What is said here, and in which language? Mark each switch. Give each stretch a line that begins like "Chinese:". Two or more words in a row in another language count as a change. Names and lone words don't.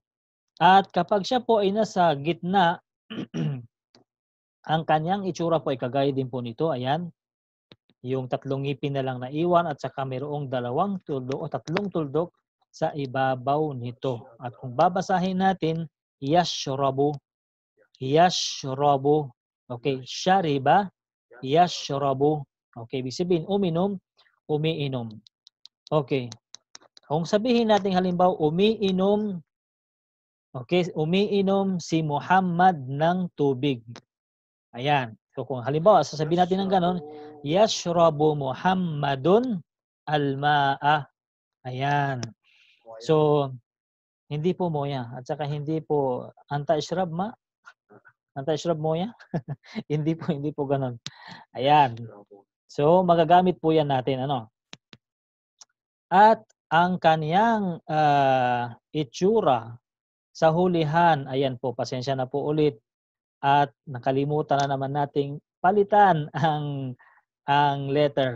Filipino: At kapag siya po ay nasa gitna, ang kanyang itsura po ay kagaya din po nito. Ayan. Yung tatlong ngipin na lang naiwan at saka mayroong dalawang tuldok o tatlong tuldok sa ibabaw nito. At kung babasahin natin, yashrabu. Yashrabu. Okay. Syariba. Yashrabu. Okay. Ibig sabihin, uminom, umiinom. Okay. Kung sabihin natin halimbawa, umiinom, okay, umiinom si Muhammad ng tubig. Ayan. So kung halimbawa, sasabihin natin ng ganon,
Arabic: يشرب محمد الماء.
Filipino: Ayan. So, hindi po moya. At saka hindi po
Arabic: أنت اشرب ما. أنت اشرب مويه.
Filipino: hindi po ganon. Ayan. So, magagamit po yan natin. At ang kaniyang itsura sa hulihan, ayan po, pasensya na po ulit. At nakalimutan na naman nating palitan ang letter.